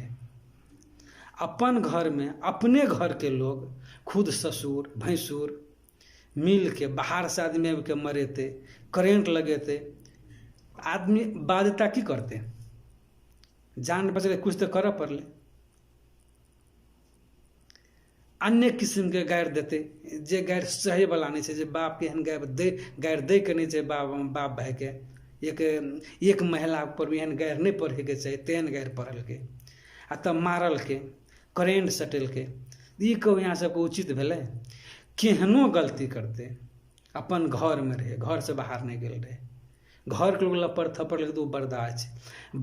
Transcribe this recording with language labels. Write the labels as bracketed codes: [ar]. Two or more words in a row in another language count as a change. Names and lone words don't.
[mai] अपन घर में अपने घर के लोग खुद ससुर भैंसुर मिल के बाहर से आदमी आबि के मरेते, करेंट लगेते, आदमी बाध्यता की करते? जान बचले कुछ तो कर पड़ले। अन्य किस्म के गारि देते, जे गारि सहे वाला नहीं है, बाप के एहन गारि दे के नहीं है, बाप भाई के एक महिला पर एहन गारि नहीं पढ़े के चाहिए, तेहन गारि पढ़ल के आ तब मारल के करेंट सटल के। ई कहू यहाँ सबके उचित भेलै? केहनो गलती करते अपन घर में रहे, घर से बाहर नहीं गेल रहे, घर के लोग लपड़ थप्पड़ लगे तो बर्दाश्त छै।